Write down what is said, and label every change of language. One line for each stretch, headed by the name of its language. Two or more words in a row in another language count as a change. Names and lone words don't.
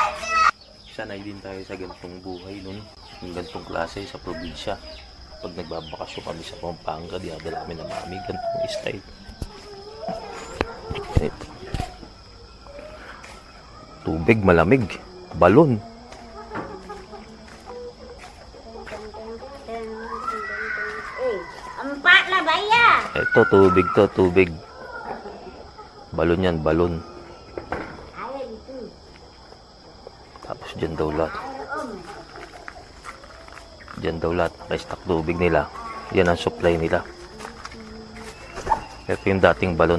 Filipino: Sanay din tayo sa ganitong buhay nun. Yung ganitong klase sa probinsya. Pag nagbabakasyon kami sa Pampanga, dinadala kami ng mami. Ganitong style. Ito. Tubig, malamig. Balon.
Malay: Empat lah bayar.
Filipino: Ito, tubig to, tubig. Balon yan, balon. Tapos dyan daw lahat. Dyan daw lahat. Naka-stock tubig nila. Yan ang supply nila. Ito yung dating balon.